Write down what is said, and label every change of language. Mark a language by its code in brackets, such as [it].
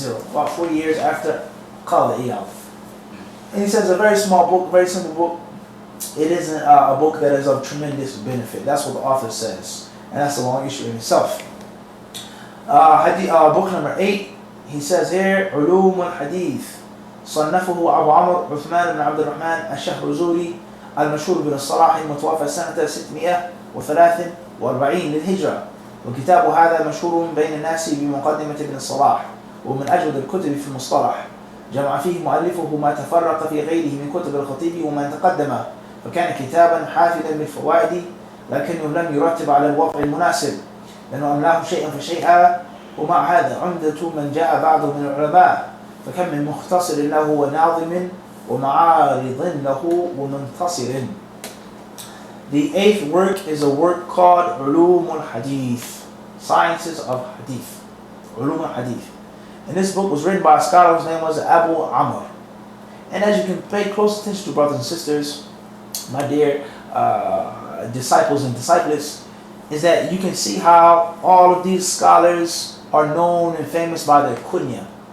[en] About 40 years after Qadi Iyad. And he says a very small book, very simple book. It isn't a book that is of tremendous benefit. That's what the author says. And that's a long issue in itself. Book number 8, he says here, علوم الحديث. [ar] صنفه أبو عمرو عثمان بن عبد الرحمن الشهرزوري المشهور بن الصلاح المتوفى سنة 643 للهجرة، وكتاب هذا مشهور بين الناس بمقدمة ابن صلاح، ومن أجود الكتب في المصطلح. جمع فيه مؤلفه ما تفرق في غيره من كتب الخطيب وما تقدم، فكان كتابا حافلا بالفوائد، لكنه لم يرتب على الوضع المناسب، لأنه أملاه شيئا فشيئا. ومع هذا عمدة من جاء بعده من العلماء، فكم من مختصر له وناظم ومعارض له ومنتصر. [en] The 8th work is a work called علوم الحديث, Sciences of Hadith. [ar] علوم الحديث. [en] And this book was written by a scholar whose name was Abu Amr. And as you can pay close attention to, brothers and sisters, my dear disciples and disciples, is that you can see how all of these scholars are known and famous by their kunya.